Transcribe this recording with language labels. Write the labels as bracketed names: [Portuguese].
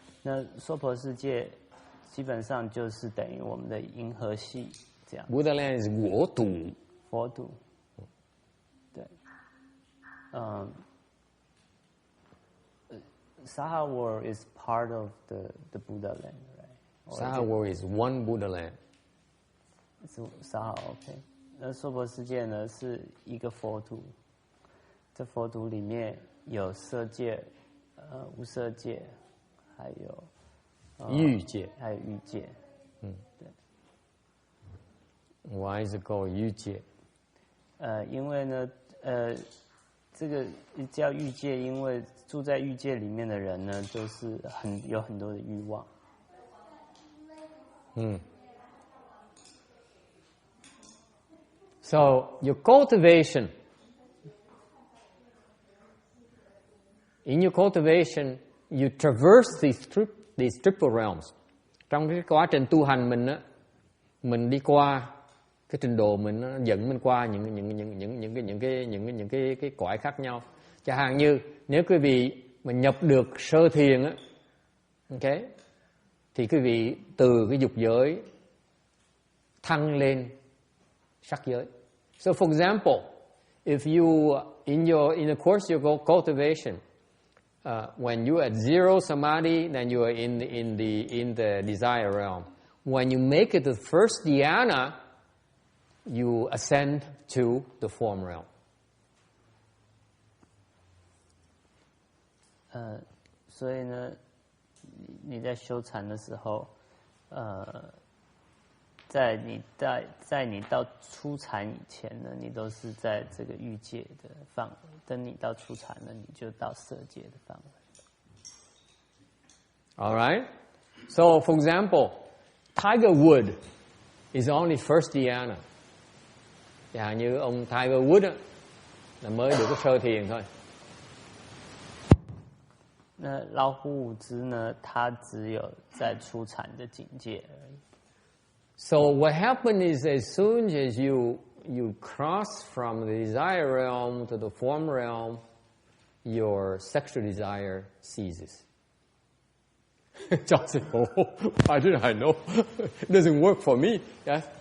[Chinese] 那娑婆世界基本上就是等于我们的银河系这样。 [English] Buddha land is [Chinese] 国土，佛土，对， [English] Saha world is part of the Buddha land, right? Saha world is one Buddha land. [Chinese] 是Saha OK。那娑婆世界呢是一个佛土，这佛土里面有色界、无色界，还有欲界，还有欲界。对。 [English] Why is it called 欲界？ [Chinese] 因为呢，这个叫欲界，因为住在欲界里面的人呢，就是有很多的欲望。 [English] So your cultivation, in your cultivation, you traverse these triple realms. [Vietnamese] Trong cái quá trình tu hành mình á, mình đi qua cái trình độ mình nó dẫn mình qua những cái cõi khác nhau. Chẳng hạn như nếu quý vị mà nhập được sơ thiền á, okay, thì quý vị từ cái dục giới thăng lên sắc giới. [English] So for example, if you in the course of your cultivation, when you are at zero samadhi, then you are in the desire realm. When you make it to the first dhyana, you ascend to the form realm. [Chinese] 所以呢，你在修禅的时候，在你到初禅以前呢，你都是在这个欲界的范围；等你到初禅呢，你就到色界的范围。 [English] All right. So, for example, Tiger Woods is only first dhyana. [Vietnamese] Chẳng hạn như ông Tiger Woods á, là mới được cái sơ thiền thôi. [Chinese] 那老虎伍兹呢，他只有在初禅的境界而已。 [English] So what happened is, as soon as you cross from the desire realm to the form realm, your sexual desire ceases. John said, "Oh, why did I know? It doesn't work for me." Yes.